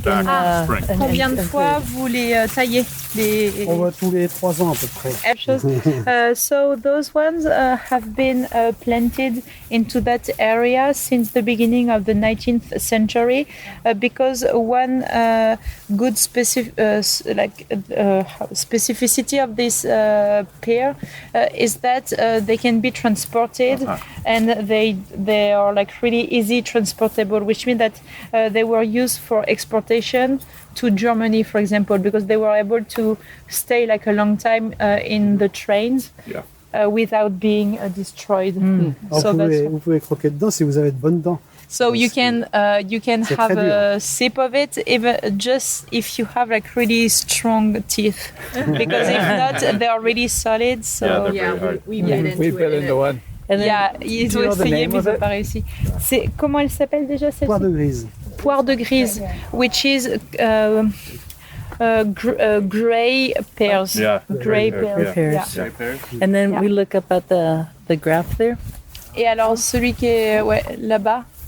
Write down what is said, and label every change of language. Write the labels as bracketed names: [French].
[French] Combien de fois vous les taillez? On va tous les 3 ans à peu près. [English] So those ones have been planted into that area since the beginning of the 19th century because one good specificity of this pear is that they can be transported and they are like really easy transportable, which means that they were used for exportation to Germany, for example, because they were able to stay like a long time in the trains without being destroyed. So [French] vous pouvez croquer dedans si vous avez de bonnes dents. [English] So you can have a sip of it, even just if you have like really strong teeth, because if not, they are really solid. So we bit into one. And then, [French] ils ont essayé, mais ils n'ont pas réussi. C'est comment elle s'appelle déjà cette Poire de grise. [English] Poire de grise, which is gray pears. Yeah, Gray pears. pears. Yeah. And then we look up at the graph there. [French] Et alors celui qui est là-bas,